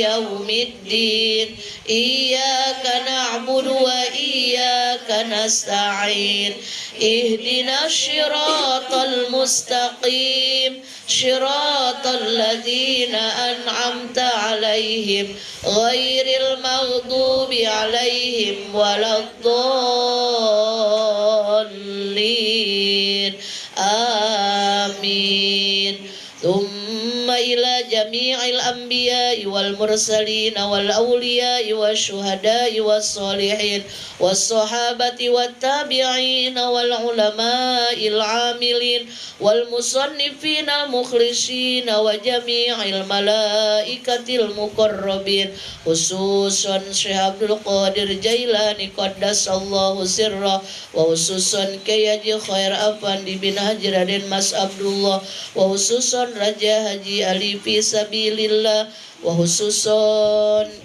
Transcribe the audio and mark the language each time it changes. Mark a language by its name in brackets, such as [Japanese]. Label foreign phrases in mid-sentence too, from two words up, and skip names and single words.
[Arabic] يوم الدين إياك نعبد وإياك نستعين اهدنا الصراط المستقيم صراط الذين أنعمت عليهم غير المغضوب عليهم ولا الضالين آمين. ثم إلى جميع الأنبياء والمرسلين والأولياء والشهداء والصالحين والصحابة والتابعين والعلماء العاملين والمصنفين المخلصين وجميع الملائكة المقربين خصوصا الشيخ عبد القادر الجيلاني قدس الله سره وخصوصا كياهي خير أفندي بن حاجي رادين مس عبد الله وخصوصا راجا حاجي علي في سبيل الله وخصوصا